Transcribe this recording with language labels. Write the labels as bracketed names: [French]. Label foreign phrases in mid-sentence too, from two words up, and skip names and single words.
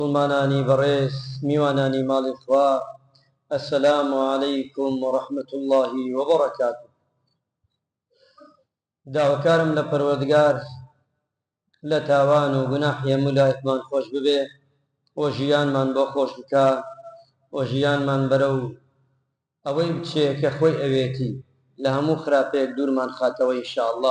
[Central Kurdish] مسلمانانی بەڕێز میوانانی ماڵی خوا [Arabic] السلام عليكم ورحمة الله وبركاته. [Central Kurdish] داواکارم لە پەروەردگار لە تاوان و گوناحی هەموو لایەکمان خۆش ببێ و ژیانمان بۆ خۆش بکە و ژیانمان بەرەو ئەوەی بچێ کە خۆی ئەوێتی لە هەموو خراپێک دوورمان خاتەوە ئینشاءالله.